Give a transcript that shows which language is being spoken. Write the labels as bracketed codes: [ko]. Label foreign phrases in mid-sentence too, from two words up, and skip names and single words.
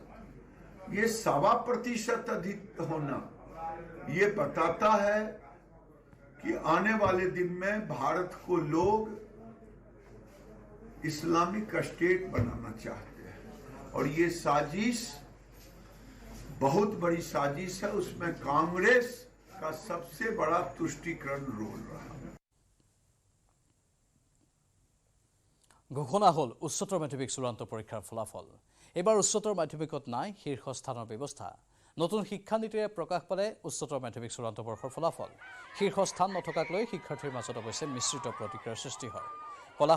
[hi] ये 1.25% अधिक होना ये बताता है कि आने वाले दिन में भारत को लोग इस्लामिक स्टेट बनाना चाहते हैं और ये साजिश बहुत बड़ी साजिश है। उसमें कांग्रेस का सबसे बड़ा तुष्टीकरण रोल रहा। [as] ঘোষণা হ'ল উচ্চতৰ মাধ্যমিক চূড়ান্ত পৰীক্ষাৰ ফলাফল। এবাৰ উচ্চতৰ মাধ্যমিকত নাই শীৰ্ষস্থানৰ ব্যৱস্থা। নতুন শিক্ষানীতিৰে প্ৰকাশ পালে উচ্চতৰ মাধ্যমিক চূড়ান্ত বৰ্ষৰ ফলাফল। শীৰ্ষস্থান নথকাক লৈ শিক্ষাৰ্থীৰ মাজত অৱশ্যে মিশ্ৰিত প্ৰতিক্ৰিয়াৰ সৃষ্টি হয়।